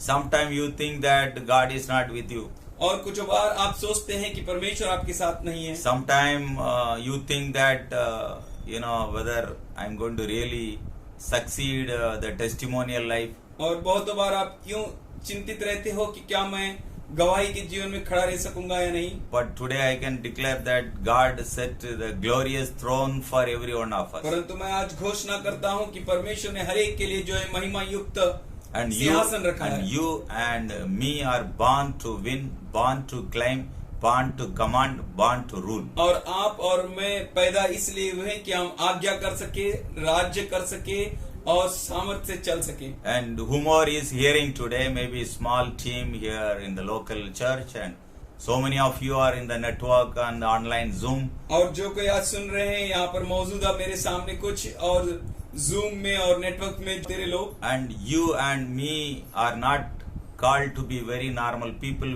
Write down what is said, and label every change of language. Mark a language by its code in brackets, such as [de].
[en] Sometimes you think that God is not with you. [hi] और कुछ बार आप सोचते हैं कि परमेश्वर आपके साथ नहीं है। [en] Sometimes you think that whether I'm going to really succeed the testimonial life. [hi] और बहुत बार आप क्यों चिंतित रहते हो कि क्या मैं गवाही के जीवन में खड़ा रह सकूंगा या नहीं। [en] But today I can declare that God set the glorious throne for every one of us. [hi] परंतु मैं आज घोषणा करता हूँ कि परमेश्वर ने हर एक के लिए जो है महिमा युक्त [en] And [hi] सिंहासन रखा है। [en] you and me are born to win, born to claim, born to command, born to rule. [hi] और आप और मैं पैदा इसलिए हुए कि हम आज्ञा कर सके, राज्य कर सके और सामर्थ्य से चल सके। [en] And whomever is hearing today, maybe small team here in the local church, and so many of you are in the network and the online Zoom. [hi] और जो कोई आज सुन रहे हैं यहाँ पर मौजूदा मेरे सामने कुछ और जूम में और नेटवर्क में तेरे लोग, [en] And you and me are not called to be very normal people.